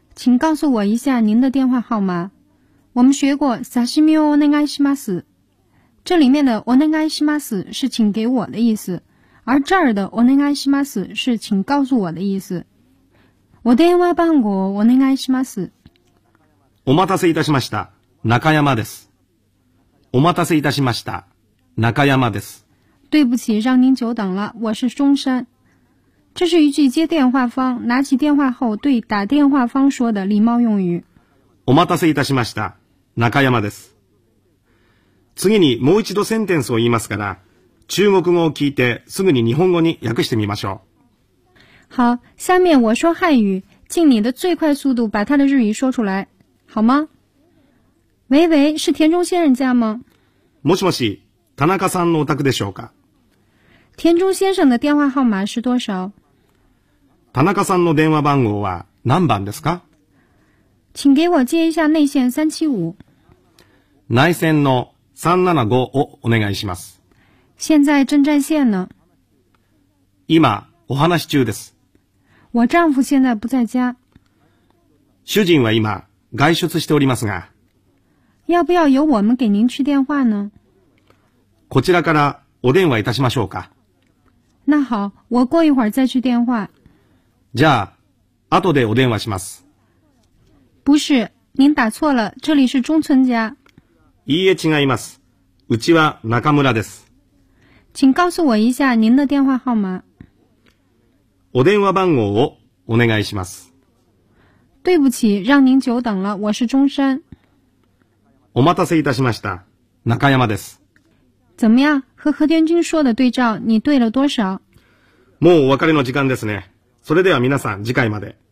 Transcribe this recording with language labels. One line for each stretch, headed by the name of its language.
Chinese: 请告诉我一下您的电话号码。我们学过
Japanese: 刺身をお願いします。
Chinese: 这里面的
Japanese: お願いします
Chinese: 是请给我的意思。而这儿的
Japanese: お願いします
Chinese: 是请告诉我的意思。
Japanese: お電話番号をお願いします。お待たせいたしました。中山です。お待たせいたしました。中山です。
Chinese: 对不起，让您久等了。我是中山。这是一句接电话方拿起电话后对打电话方说的礼貌用语。
Japanese: お待たせいたしました。中山です。次にもう一度センテンスを言いますから、中国語を聞いてすぐに日本語に訳してみましょう。
Chinese: 好，下面我说汉语，尽你的最快速度把他的日语说出来，好吗？喂喂，是田中先生家吗？
Japanese: もしもし。田中さんのお宅でしょうか。
Chinese: 田中先生の電話号码是多少？
Japanese: 田中さんの電話番号は何番ですか？
Chinese: 请给我接一下内线375。
Japanese: 内線の375をお願いします。
Chinese: 现在正占线呢。
Japanese: 今お話し中です。
Chinese: 我丈夫现在不在家。
Japanese: 主人は今外出しておりますが。
Chinese: 要不要由我们给您去电话呢？
Japanese: こちらからお電話いたしましょうか。
Chinese: 那好，我过一会儿再去电话。
Japanese: じゃあ、後でお電話します。
Chinese: 不是，您打错了，这里是中村家。
Japanese: いいえ違います。うちは中村です。
Chinese: 请告诉我一下您的电话号码。
Japanese: お電話番号をお願いします。
Chinese: 对不起，让您久等了，我是中山。
Japanese: お待たせいたしました。中山です。
Chinese: 怎么样？和和田君说的对照，你对了多少？
Japanese: もうお別れの時間ですね。それでは皆さん、次回まで。